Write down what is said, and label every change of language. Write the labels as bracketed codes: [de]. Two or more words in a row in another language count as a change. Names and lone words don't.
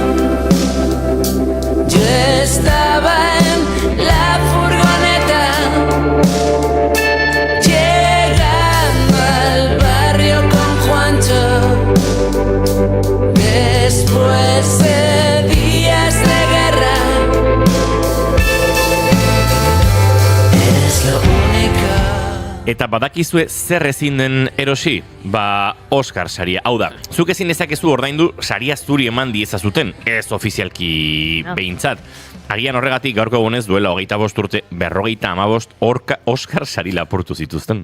[es] Yo estaba en la furgoneta, llegando al barrio con Juancho, después de días de guerra. Es lo único. [eu] Eta badakizue zer ezin den erosi? Oscar saria. Hau da, zuk ezin ezakezu ordaindu saria zuri eman diezazuten, ez ofizialki behintzat. Agian horregatik gaurko egunez duela 25 urte 55 Oscar sari lapurtu zituzten.